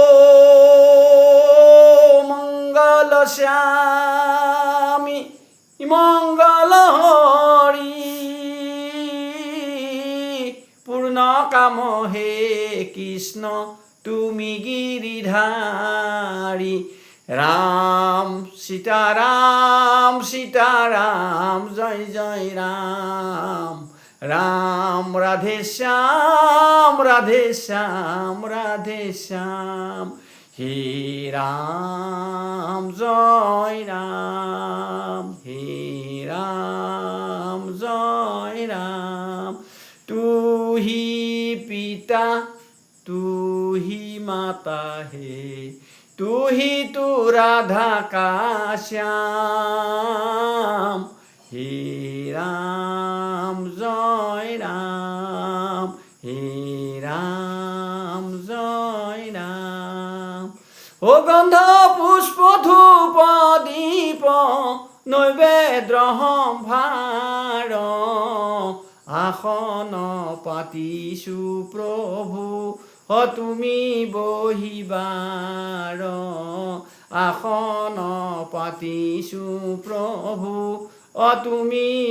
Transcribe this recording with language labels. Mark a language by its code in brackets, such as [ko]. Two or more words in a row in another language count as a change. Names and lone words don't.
[as] মঙ্গল শ্যামী মঙ্গল হৰি পূৰ্ণ কাম হে কৃষ্ণ তুমি গিৰিধাৰী ৰাম সীতাৰাম সীতাৰাম জয় জয় ৰাম রাম রাধে শ্যাম রাধে শ্যাম রাধে শ্যাম হে [hi] राम जय राम हे राम जय राम तू ही पिता तू ही माता हे तू ही तू राधा का श्याम हे राम जय राम हे [as] রাম জয় রাম ও গন্ধ পুষ্প ধূপ দীপ নৈবেদ্য সম্ভাৰ আসন পাতিছো প্ৰভু তুমি বহিবাৰ আসন পাতিছো প্ৰভু তুমি